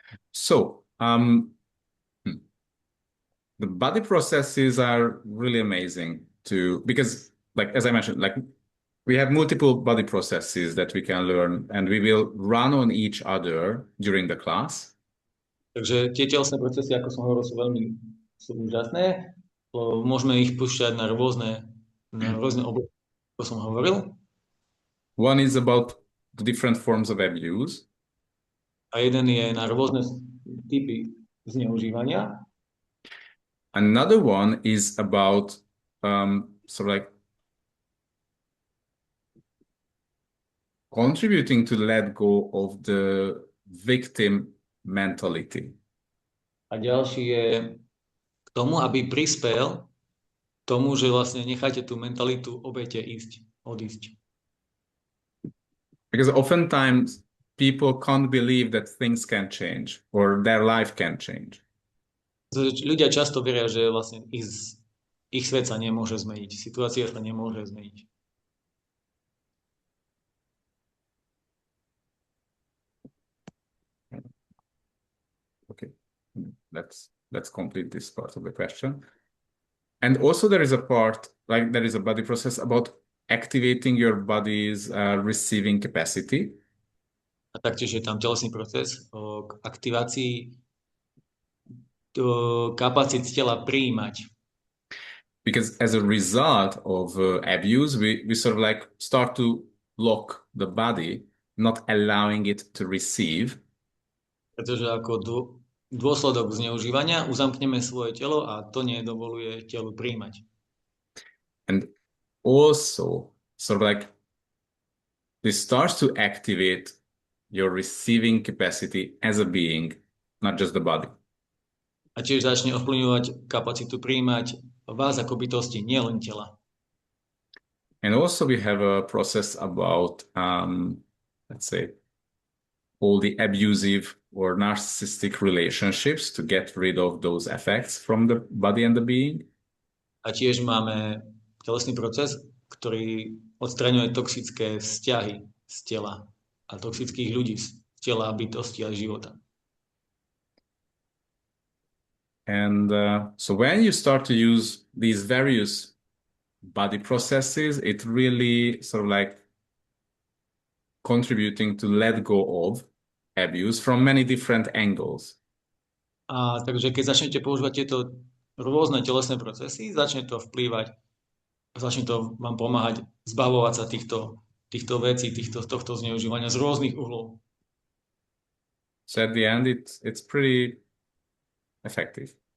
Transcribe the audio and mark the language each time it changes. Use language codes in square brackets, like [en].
[en] So, the body processes are really amazing because, like as I mentioned, like we have multiple body processes that we can learn, and we will run on each other during the class. [sk] Takže tie telesné procesy, ako som hovoril, sú úžasné. Môžeme ich púšťať na rôzne oblasti, ako som hovoril. [en] One is about the different forms of abuse. [sk] A jeden je na rôzne typy zneužívania. [en] Another one is about sort of like contributing to let go of the victim mentality. [sk] A ďalší je k tomu, aby prispel tomu, že vlastne necháte tú mentalitu obete odísť. [en] Because oftentimes people can't believe that things can change or their life can change. [sk] Ľudia často veria, že vlastne ich svet sa nemôže zmeniť, situácia sa nemôže zmeniť. [en] Okay, let's complete this part of the question. And also there is a part, like there is a body process about activating your body's receiving capacity. [sk] A taktiež je tam telesný proces k aktivácii kapacít tela prijímať. [en] Because as a result of abuse, we sort of like start to lock the body, not allowing it to receive. [sk] Pretože ako dôsledok zneužívania uzamkneme svoje telo a to nedovoluje telu prijímať. [en] And also sort of like this starts to activate your receiving capacity as a being, not just the body. [sk] A tiež začne ovplyvňovať kapacitu prijímať vás ako bytosti, nielen tela. [en] And also we have a process about, let's say, all the abusive or narcissistic relationships to get rid of those effects from the body and the being. [sk] A tiež máme telesný proces, ktorý odstraňuje toxické vzťahy z tela a toxických ľudí z tela, bytosti a života. [en] And so when you start to use these various body processes, it really sort of like contributing to let go of abuse from many different angles. [sk] A takže keď začnete používať tieto rôzne telesné procesy, začne to vplývať, začne to vám pomáhať zbavovať sa týchto vecí, tohto zneužívania z rôznych uhlov. [en] So at the end, it's pretty effective.